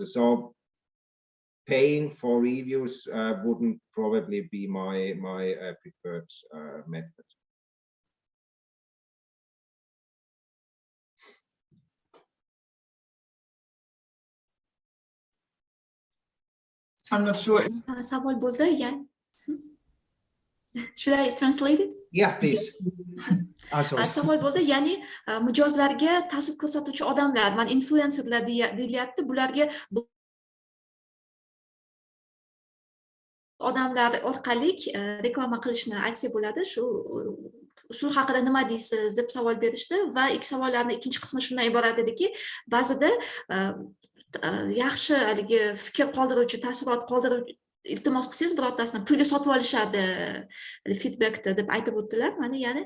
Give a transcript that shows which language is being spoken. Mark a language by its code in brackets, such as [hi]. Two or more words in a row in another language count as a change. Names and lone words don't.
[en] So paying for reviews wouldn't probably be my preferred method. I'm not sure. [uz] Savol bo'ldi, yani. [en] Should I translate it? Yeah, please. [uz] Savol bo'ldi, ya'ni mijozlarga ta'sir ko'rsatuvchi odamlar, mana influencerlar deyilyapti, bularga odamlar orqali reklama qilishni aytsa bo'ladi. Shu usul haqida nima deysiz deb savol berishdi va ikki savollarning ikkinchi qismi shundan iborat ediki, ba'zida yaxshi haligi fikr qoldiruvchi, taassurot qoldiruvchi iltimos qilsangiz birortasini pulga sotib olishadi feedbackda deb aytib o'tdilar.